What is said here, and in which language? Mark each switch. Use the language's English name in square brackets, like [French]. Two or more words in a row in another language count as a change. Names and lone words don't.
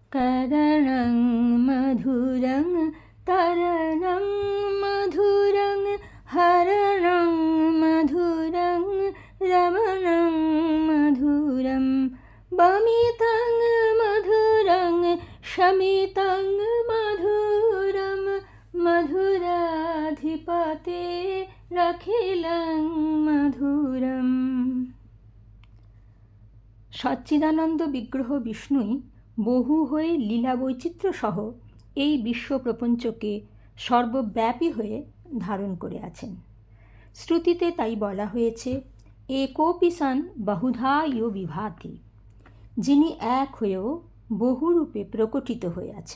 [Sanskrit] करणं मधुरं तरणं मधुरं हरणं मधुरं रमणं मधुरं बमितं मधुरं शमितं मधुरं मधुराधिपते रखिलं मधुरम्। [Bangla] সচ্চিদানন্দ বিগ্রহ বিষ্ণুই বহু হয়ে লীলা বৈচিত্র্য সহ এই বিশ্ব প্রপঞ্চকে সর্বব্যাপী হয়ে ধারণ করে আছেন। শ্রুতিতে তাই বলা হয়েছে, [Sanskrit] একোপি সন বহুধা ইয় বিভাতি, [Bangla] যিনি এক হয়েও বহুরূপে প্রকটিত হয়ে আছেন।